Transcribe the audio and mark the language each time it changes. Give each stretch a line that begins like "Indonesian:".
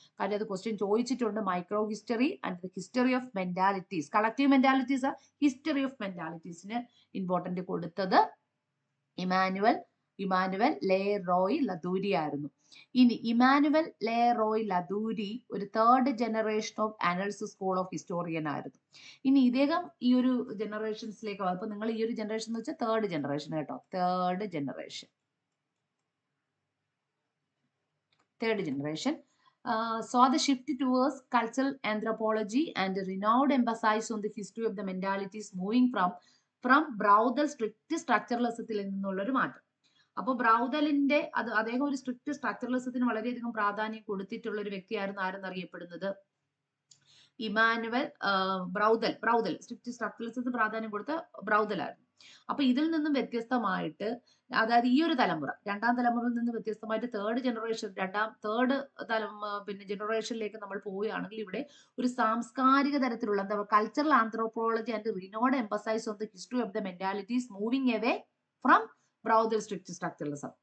Malayalam: കാര്യം അത് ക്വസ്റ്റ്യൻ ചോദിച്ചിട്ടുണ്ട്. Micro history and history of മെന്റാലിറ്റീസ്, collective മെന്റാലിറ്റീസ്, history of മെന്റാലിറ്റീസിന് important കൊടുത്തത് ഇമാനുവൽ ലേ റോയ് ലതൂരി ആയിരുന്നു. ഇനി ഇമാനുവൽ ലേ റോയ് ലതൂരി ഒരു third generation of analysis school of historian ആയിരുന്നു. ഇനി ഇദ്ദേഹം ഈ ഒരു ജനറേഷൻസിലേക്ക്, അപ്പൊ നിങ്ങൾ ഈ ഒരു ജനറേഷൻ എന്ന് വെച്ചാൽ തേർഡ് ജനറേഷൻ കേട്ടോ, third generation.
English: Third generation saw the shift towards cultural anthropology and renowned emphasis on the history of the mentalities moving from Braudel
Malayalam: strict സ്ട്രക്ചറലിസത്തിൽ നിന്നുള്ള ഒരു മാറ്റം. അപ്പോൾ ബ്രൗദലിന്റെ അദ്ദേഹം ഒരു സ്ട്രിക്റ്റ് സ്ട്രക്ചറലിസത്തിന് വളരെയധികം പ്രാധാന്യം കൊടുത്തിട്ടുള്ള ഒരു വ്യക്തിയായിരുന്നു ആരെന്നറിയപ്പെടുന്നത് ഇമാനുവൽ ബ്രൗദൽ സ്ട്രിക്റ്റ് സ്ട്രക്ചറലിസത്തിന് പ്രാധാന്യം കൊടുത്ത ബ്രൗദലായിരുന്നു. അപ്പൊ ഇതിൽ നിന്നും വ്യത്യസ്തമായിട്ട്, അതായത് ഈ ഒരു തലമുറ, രണ്ടാം തലമുറയിൽ നിന്ന് വ്യത്യസ്തമായിട്ട് തേർഡ് പിന്നെ ജനറേഷനിലേക്ക് നമ്മൾ പോവുകയാണെങ്കിൽ ഇവിടെ ഒരു സാംസ്കാരിക തരത്തിലുള്ള എന്താ
English: Cultural anthropology and renowned emphasise on the history of the mentalities moving away from Braudel strict structuralism.